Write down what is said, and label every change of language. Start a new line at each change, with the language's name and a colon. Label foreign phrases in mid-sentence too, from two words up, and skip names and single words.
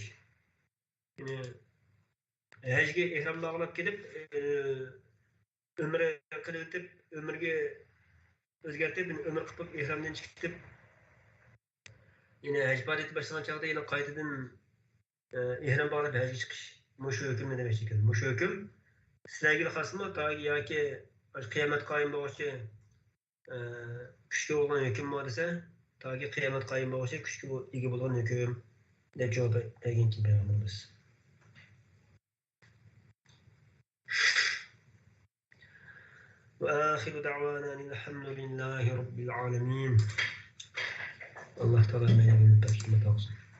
Uzbek: Ya'ni hajga ihrom bog'lab kelib, umra qilib o'tib, umrga o'zgartirib, umr qilib ihromdan chiqib, ya'ni haj faoliyati boshlangan chog'da yana qaytadan ihrom bog'lab hajga chiqish. Mushu hukm demek ekan. Mushu hukm sizlarga xosmi yoki qiyomat qoyim bo'lguncha kuchga bo'lgan hukm bor desa, toki qiyomat qoyim bo'lguncha kuchga ega bo'lgan hukm deb javob bergan payg'ambarimiz.
Arabic: وآخر دعوانا أن الحمد لله رب العالمين. الله تعالى ما يعلم